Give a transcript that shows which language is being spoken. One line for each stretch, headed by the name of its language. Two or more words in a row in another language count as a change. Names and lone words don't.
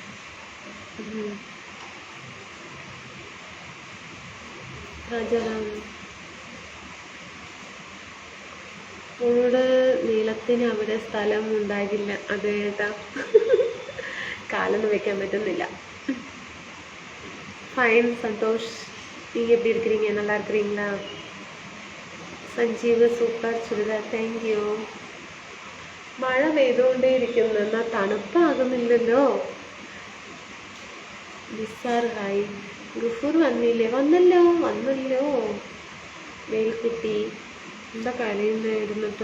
Malayalam: രാജാറാം, പുഴയുടെ നീളത്തിന് അവിടെ സ്ഥലം ഉണ്ടാകില്ല. അതെ ഏട്ടാ, കാലൊന്നും വെക്കാൻ പറ്റുന്നില്ല. ഫൈൻ സന്തോഷ്,
Tamil: நீங்கள் எப்படி இருக்கிறீங்க? நல்லா இருக்கிறீங்களா?
Malayalam: സഞ്ജീവ്, സൂപ്പർ ചുരിദാർ,
English: thank you.
Malayalam: മഴ പെയ്തുകൊണ്ടേ ഇരിക്കുന്നു, എന്നാൽ തണുപ്പാകുന്നില്ലല്ലോ. നിസാർ ഹായ്. ഗുഫൂർ വന്നില്ലേ? വന്നല്ലോ. വേൽക്കുട്ടി എന്താ കരയുന്നത് ഇരുന്നിട്ട്?